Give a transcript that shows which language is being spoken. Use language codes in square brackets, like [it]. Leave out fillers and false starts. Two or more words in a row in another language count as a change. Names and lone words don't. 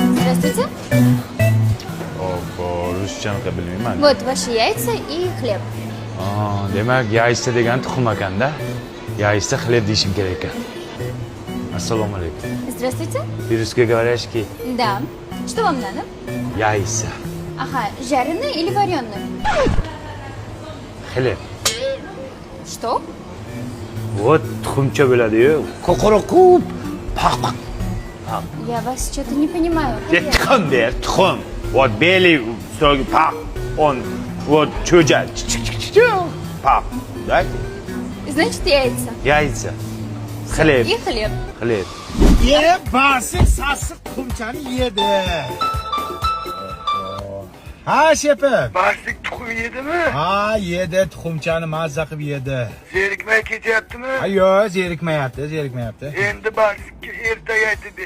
[ru] Здравствуйте. [uz] Ruschani bilmayman. [ru] Вот ваши яйца и хлеб. [uz] Demak, yaysza degan tuxum ekanda. [ru] Яйца хлеб [uz] deyishim kerak ekan. Assalomu alaykum. [ru] Здравствуйте. По-русски говоришь ки Да. Что вам надо? yaysza, Ага, жареный или вареный? xleb. Что? [uz] Вот tuxumcha bo'ladi-yu, qo'qoroq, paq. [ru] Я вас что-то не понимаю. [uz] Tuxum der, tuxum. [ru] Вот белый, строгий, пaq. Он вот [uz] cho'ja, paq. [ru] Дайте. Значит, яйца. Яйца. Хлеб, И хлеб. xleb. [uz] Basik sassiq tuxumchani yedi. Ha shepim. Baslik tuxum yedimi? Ha yedi, tuxumchani mazza qilib yedi. Zerikmay ketyaptimi? Ha yo'q, zerikmayapti. Endi Baslikka ertaga aytib ber.